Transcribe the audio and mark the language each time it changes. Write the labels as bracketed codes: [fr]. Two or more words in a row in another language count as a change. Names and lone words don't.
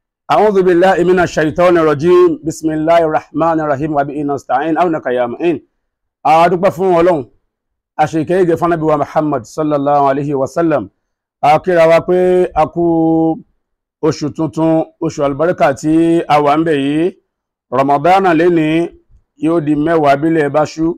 [ar] أعوذ بالله من الشيطان الرجيم بسم الله الرحمن الرحيم وبه نستعين عونك يا معين. [yo] adúpẹ́ fún Ọlọ́run àṣekèége fún Ànábì wa Muhammad [ar] صلى الله عليه وسلم. [yo] Akíra wa pé a kú oṣù tuntun, oṣù albarka tí a wà ńbẹ̀ yìí. Ramadan leni yóò di mẹ́wàá bílẹ̀ bá ṣú.